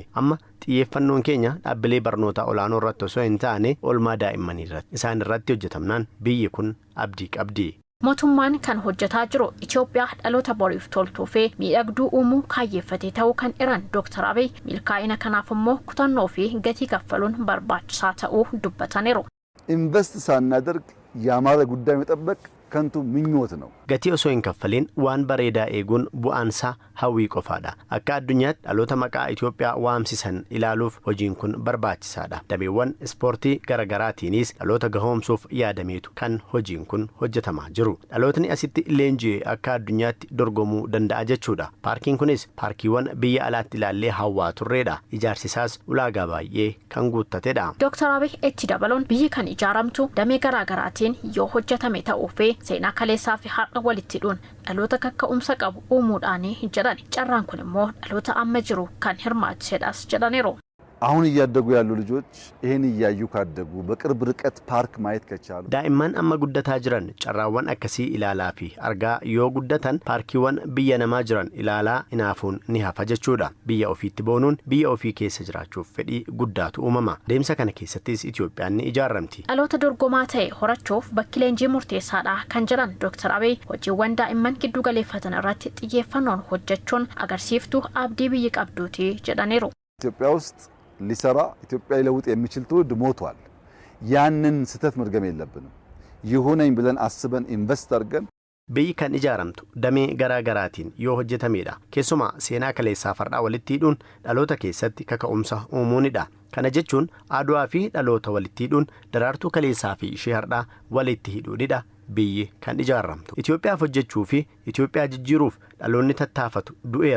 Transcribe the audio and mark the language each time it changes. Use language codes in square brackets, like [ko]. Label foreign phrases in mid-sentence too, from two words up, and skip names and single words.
[om] Amma xiyyeeffannoon keenya dhaabbilee barnoota olaanoo irratti osoo hin taane oolmaa daa'immanii irratti. Isaan irratti hojjetamnaan biyyi kun abdii qabdi. Mootummaan kan hojjetaa jiru Itoophiyaa dhaloota boriif toltuu fi miidhagduu uumuu kaayyeeffatee ta'uu kan iran Dr. Abiy milkaa'ina kanaaf immoo kutannoo fi gatii kaffaluun barbaachisaa ta'uu dubbataniiru. [am] ኢንቨስት ሳናደርግ ያማረ ጉዳይ መጠበቅ ከንቱ ምኞት ነው። [om] gatii osoo hin kaffaliin waan bareedaa eeguun bu'aansaa hawwii qofaadha. Akka addunyaatti dhaloota maqaa Itoophiyaa waamsisan ilaaluuf hojiin kun barbaachisaadha. Dameewwan ispoortii garagaraatiinis dhaloota gahoomsuuf yaadameetu kan hojiin kun hojjetamaa jiru. Dhalootni asitti leenji'ee akka addunyaatti dorgomuu danda'a jechuudha. Paarkiin kunis paarkiiwwan biyya alaatti ilaallee hawwaa turreedha. Ijaarsisaas ulaagaa baay'ee kan guuttatedha. Dr. Abiy itti dabaluun biyyi kan ijaaramtu damee garagaraatiin yoo hojjetame ta'uu fi seenaa kaleessaa fi har'a walitti dhuun dhaloota kakka'umsa qabu uumuudhaanii jedhan. Carraan kun immoo dhaloota amma jiru kan hirmaachisedhas jedhaniiru. [am] አሁን እያደጉ ያሉ ልጆች ይሄን እያዩ ካደጉ በቅርብ ርቀት ፓርክ ማየት ከቻሉ [om] daa'imman amma guddataa jiran carraawwan akkasii ilaalaa fi argaa yoo guddatan paarkiiwwan biyya namaa jiran ilaalaa inaafuun ni hafa jechuudha. Biyya ofiitti boonuun biyya ofii keessa jiraachuuf fedhii guddaatu uumama. Deemsa kana keessattis Itoophiyaan ni ijaaramti. Dhaloota dorgomaa ta'e horachuuf bakki leenjii murteessaadha kan jedhan Dr. Abiy hojiiwwan daa'imman giddu galeeffatan irratti xiyyeeffannoon hojjechuun agarsiiftuu abdii biyyi qabduuti jedhaniiru. [am] ኢትዮጵያ ውስጥ ሊሰራ ኢትዮጵያ ይለውጥ የሚችል ትውልድ ሞቷል። ያንን ስህተት መድገም የለብንም። ይሁነኝ ብለን አስበን ኢንቨስት አድርገን [om] biyyi kan ijaaramtu damee garaagaraatiin yoo hojjetamedha. Keessumaa seenaa kaleessaa fardaa walitti hidhuun dhaloota keessatti kaka'umsa uumuunidha. Kana jechuun Adwaa fi dhaloota walitti hidhuun daraartuu kaleessaa fi ishee har'aa walitti hidhuunidha. Biyyi kan ijaaramtu Itoophiyaaf hojjechuu fi Itoophiyaa jijjiiruuf dhaloonni tattaafatu du'eera.